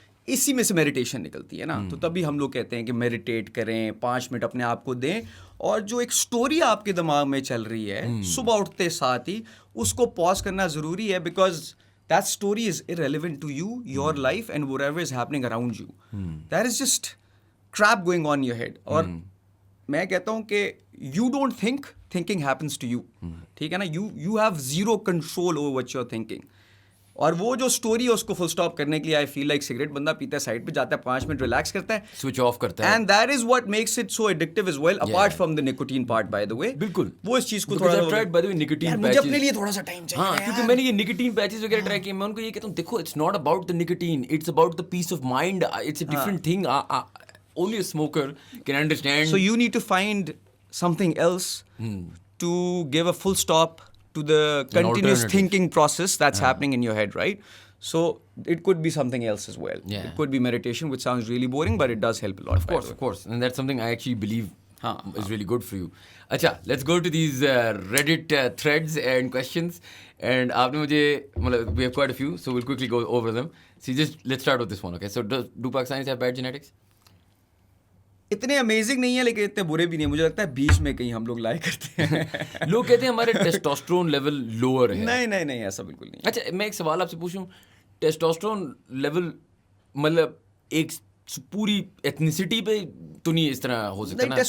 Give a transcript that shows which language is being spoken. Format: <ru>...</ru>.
<ur>اسی میں سے میڈیٹیشن نکلتی ہے نا. تو تبھی ہم لوگ کہتے ہیں کہ میڈیٹیٹ کریں, 5 منٹ اپنے آپ کو دیں, اور جو ایک اسٹوری آپ کے دماغ میں چل رہی ہے صبح اٹھتے ساتھ ہی اس کو پاز کرنا ضروری ہے, because</ur> <en>that story is irrelevant to you, your life, and whatever is happening around you. That is just crap going on in your head.</en> <ur>اور میں کہتا ہوں کہ</ur> <en>you don't think, thinking happens to you,</en> <ur>ٹھیک ہے نا.</ur> <en>you have zero control over what you're thinking.</en> <ur>اور وہ جو اسٹوری ہے اس کو فل اسٹاپ کرنے کے لیے</ur> <en>I feel like</en> <ur>سگریٹ بندہ پیتا ہے, سائڈ پہ جاتا ہے, 5 منٹ ریلیکس کرتا ہے, سوئچ آف کرتا ہے,</ur> <en>And that is what makes it so addictive as well, apart from the nicotine part by the way.</en> <ur>بالکل وہ اس چیز کو تھوڑا مجھے اپنے لیے تھوڑا سا ٹائم چاہیے. ہاں, کیونکہ میں نے یہ نکوٹین پیچز وغیرہ ٹرائی کیے, میں ان کو یہ کہتا ہوں دیکھو</ur> <en>It's not about the nicotine, it's about the peace of mind, it's a different thing. Only a smoker can understand. So you need to find something else to give a full stop to the continuous thinking process that's happening in your head, right? So it could be something else as well. Yeah. It could be meditation, which sounds really boring, but it does help a lot. Of course. And that's something I actually believe is really good for you. Acha, let's go to these Reddit threads and questions. And</en> <ur>aapne mujhe,</ur> <en>we have quite a few, so we'll quickly go over them. So let's start with this one, okay? So do Pakistanis have bad genetics?</en> <ur>اتنے amazing نہیں ہے لیکن اتنے برے بھی نہیں. مجھے لگتا ہے بیچ میں کہیں ہم لوگ لائے کرتے ہیں. لوگ کہتے ہیں ہمارے ٹیسٹوسٹرون لیول لوور ہے. نہیں ایسا بالکل نہیں. اچھا میں ایک سوال آپ سے پوچھوں, ٹیسٹوسٹرون لیول مطلب ایک پوری ایتھنیسٹی پہ تو نہیں اس طرح ہو سکتا نا؟</ur>